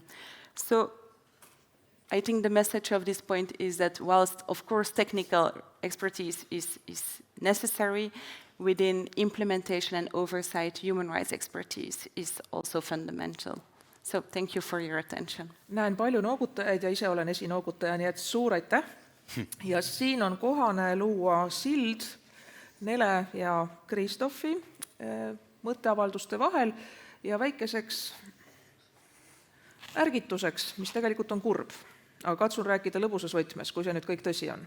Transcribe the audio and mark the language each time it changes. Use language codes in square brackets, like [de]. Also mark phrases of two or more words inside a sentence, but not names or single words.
[en] So I think the message of this point is that whilst, of course, technical expertise is necessary, within implementation and oversight, human rights expertise is also fundamental. So thank you for your attention. [et] Näen palju noogutajaid ja ise olen esinoogutaja, nii et suur aitäh. Ja siin on kohane luua sild Nele ja Kristoffi mõtteavalduste vahel ja väikeseks ärgituseks, mis tegelikult on kurb, aga katsun rääkida lõbusas võtmes, kui see nüüd kõik tõsi on.